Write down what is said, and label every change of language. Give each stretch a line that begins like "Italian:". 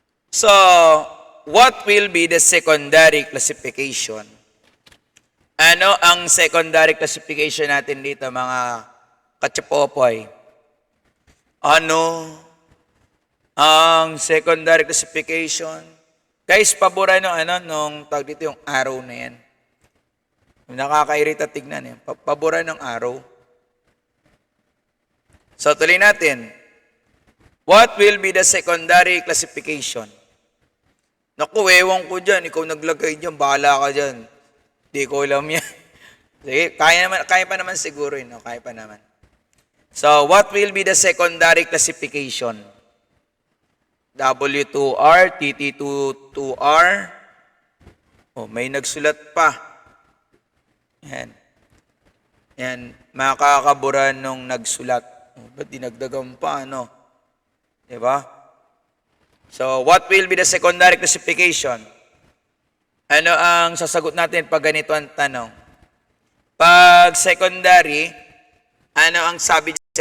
English: So, what will be the secondary classification?
Filipino: Ano ang secondary classification natin dito, mga kachapopoy? Ano ang secondary classification? Guys, pabura nung tawag dito yung arrow na yan. Nakakairita tignan pabura ng arrow. So, tuloy natin.
English: What will be the secondary classification?
Filipino: Naku, ewan ko dyan. Ikaw naglagay dyan. Bahala ka dyan. Di ko alam yan. Sige, kaya pa naman siguro yun. No? Kaya pa naman.
English: So, what will be the secondary classification?
Filipino: W2R, TT22R. Oh, may nagsulat pa. Yan. Yan. Makakabura nung nagsulat. Ba't dinagdagan pa, Diba?
English: So, what will be the secondary classification?
Filipino: Ano ang sasagot natin pag ganito ang tanong? Pag secondary, ano ang sabi sa